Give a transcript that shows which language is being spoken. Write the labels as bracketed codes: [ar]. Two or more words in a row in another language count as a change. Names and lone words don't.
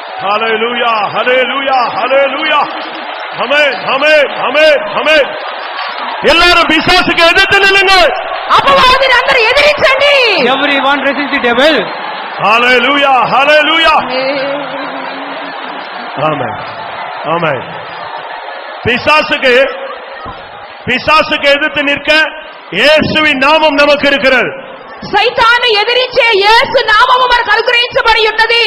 [en] Hallelujah, hallelujah, hallelujah. Amen, amen, amen, amen. [ta] எல்லாரும் பிசாசுக்கு எதிர்த்து நில்லுங்கள். [te] అపవాదిని అందరూ ఎదిరించండి. [en] Everyone resist the devil. [ta] ஹalleluya ஹalleluya. ஆமென் ஆமென். பிசாசுக்கு எதிர்த்து நிற்க இயேசுவின் நாமம் நமக்கு இருக்கிறது. [te] సైతాను ఎదిరించే యేసు నామము మనకు అనుగ్రహించబడి ఉన్నది.